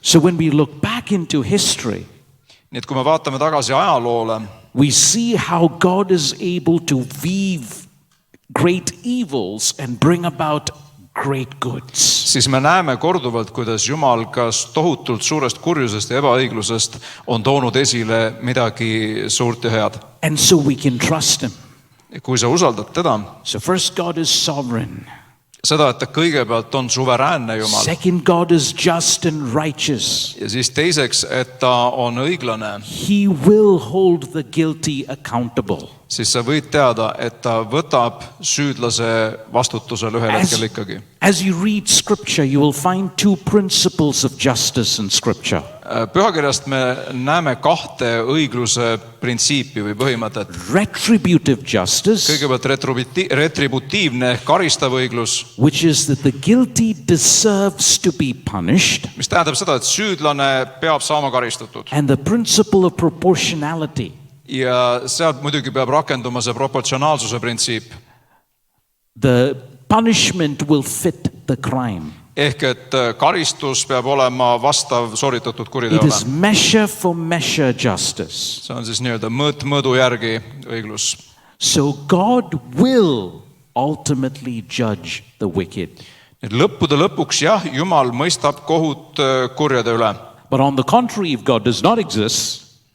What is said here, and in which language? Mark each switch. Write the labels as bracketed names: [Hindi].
[English] So when we look back into history, [Estonian] Nii et kui me vaatame tagasi ajaloole, [English] we see how God is able to weave great evils and bring about great goods. [Estonian] siis me näeme korduvalt, kuidas Jumal kas tohutult suurest kurjusest ja ebaõiglusest on toonud esile midagi suurt ja head. [English] And so we can trust him. [Estonian] Kui sa usaldad teda, [English] So first, God is sovereign. [Estonian] seda, et ta kõigepealt on suveräänne Jumal [English] Second, God is just and righteous. [Estonian] ja siis teiseks, et ta on õiglane, [English] He will hold the guilty accountable. [Estonian] siis sa võid teada, et ta võtab süüdlase vastutusele ühel hetkel ikkagi. [English] As you read scripture, you will find two principles of justice in scripture. [Estonian] Pühakirjast me näeme kahte õigluse printsiipi või põhimõtet. [English] Retributive justice, [Estonian] Kõigepealt retributiivne ehk karistav õiglus, [English] which is that the guilty deserves to be punished, [Estonian] mis tähendab seda, et süüdlane peab saama karistatud. [English] and the principle of proportionality, [Estonian] Ja sealt muidugi peab rakenduma see proportsionaalsuse printsiip. [English] the punishment will fit the crime. [Estonian] Ehk et karistus peab olema vastav sooritatud [English] It [Estonian] kuriteole. [English] is measure for measure justice. [Estonian] See on siis nii-öelda mõõt mõõdu järgi õiglus. [English] So God will ultimately judge the wicked. [Estonian] Et lõppude lõpuks jah, Jumal mõistab kohut kurjade üle. [English] But on the contrary, if God does not exist,